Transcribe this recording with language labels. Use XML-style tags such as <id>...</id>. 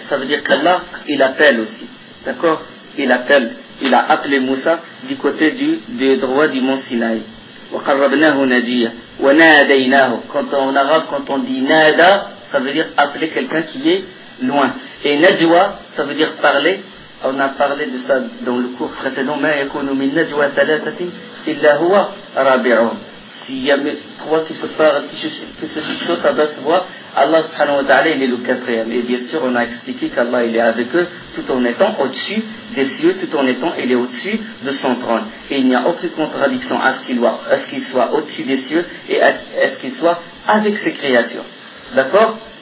<fr>Ça veut dire qu'Allah, il appelle aussi. D'accord? Il a appelé Moussa du côté du droit du mont Sinaï.</fr> <ar>وَقَرَّبْنَاهُ نَجِيًّا وَنَادَيْنَاهُ.</ar> <fr>Quand on dit nada, ça veut dire appeler quelqu'un qui est loin. Et Najwa, ça veut dire parler. On a parlé de ça dans le cours précédent.</fr> <ar>Mais يكون من نجوى ثلاثة إلا هو رابع.</ar> <fr>S'il y a trois qui se parlent, qui se discutent à basse voix, Allah subhanahu wa ta'ala, il est le quatrième. Et bien sûr, on a expliqué qu'Allah, il est avec eux, tout en étant au-dessus des cieux, tout en étant, il est au-dessus de son trône. Et il n'y a aucune contradiction à ce qu'il soit au-dessus des cieux et à ce qu'il soit avec ses créatures. D'accord?</fr>